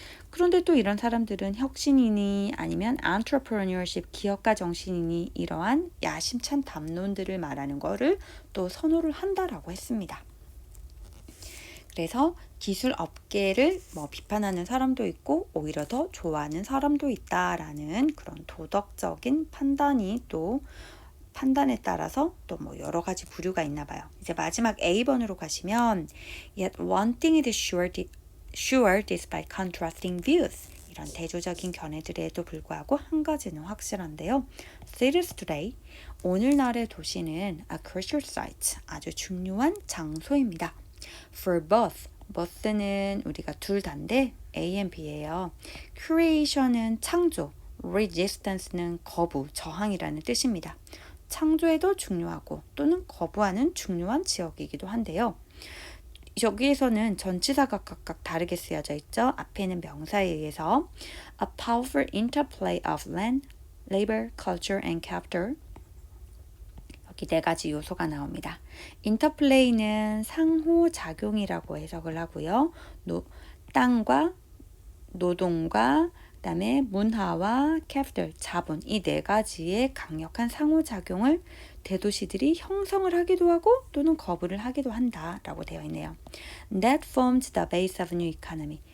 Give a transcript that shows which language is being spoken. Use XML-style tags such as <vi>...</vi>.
<ko>그런데 또 이런 사람들은 혁신이니 아니면 entrepreneurship, 기업가 정신이니 이러한 야심찬 담론들을 말하는 거를 또 선호를 한다라고 했습니다. 그래서 기술 업계를 비판하는 사람도 있고 오히려 더 좋아하는 사람도 있다라는 그런 도덕적인 판단에 따라서 또 여러 가지 부류가 있나 봐요. 이제 마지막 A번으로 가시면</ko> <en>yet one thing is sure despite contrasting views.</en> <ko>이런 대조적인 견해들에도 불구하고 한 가지는 확실한데요.</ko> <en>Cities today,</en> <ko>오늘날의 도시는</ko> <en>a crucial site,</en> <ko>아주 중요한 장소입니다. For both는 우리가 둘 다인데 A and B예요. Creation은 창조, resistance는 거부, 저항이라는 뜻입니다. 창조에도 중요하고 또는 거부하는 중요한 지역이기도 한데요. 여기에서는 전치사가 각각 다르게 쓰여져 있죠. 앞에는 명사에 의해서</ko> <en>a powerful interplay of land, labor, culture and capital.</en> <ko>여기 네 가지 요소가 나옵니다. interplay는 상호작용이라고 해석을 하고요. 땅과 노동과 그다음에 문화와 capital, 자본 이 네 가지의 강력한 상호작용을 대도시들이 형성을 하기도 하고 또는 거부를 하기도 한다라고 되어 있네요.</ko> <en>That formed the base of new economy.</en>